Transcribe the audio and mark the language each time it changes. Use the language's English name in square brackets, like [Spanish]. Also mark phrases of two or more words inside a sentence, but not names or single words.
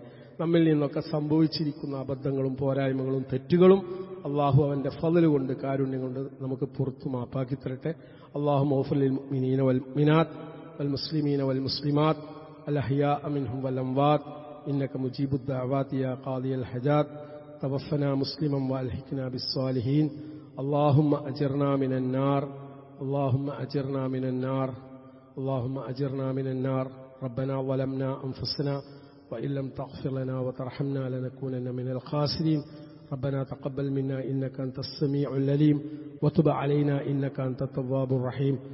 [Malayalam] നമ്മിൽ നിന്നൊക്കെ സംഭവിച്ചിരിക്കുന്ന അബദ്ധങ്ങളും പോരായ്മകളും തെറ്റുകളും അള്ളാഹു അവന്റെ ഫള് കൊണ്ട്, കാരുണ്യം കൊണ്ട് നമുക്ക് പുറത്തു മാപ്പാക്കി തരട്ടെ. [Arabic] الله اغفر للمؤمنين والمؤمنات والمسلمين والمسلمات الأحياء منهم والأموات إنك مجيب الدعوات يا قاضي الحاجات توفنا مسلما وألحقنا بالصالحين. اللهم أجرنا من النار، اللهم أجرنا من النار، اللهم أجرنا من النار. ربنا ظلمنا أنفسنا وإن لم تغفر لنا وترحمنا لنكونن من الخاسرين. ربنا تقبل منا إنك أنت السميع العليم وتب علينا إنك أنت التواب الرحيم.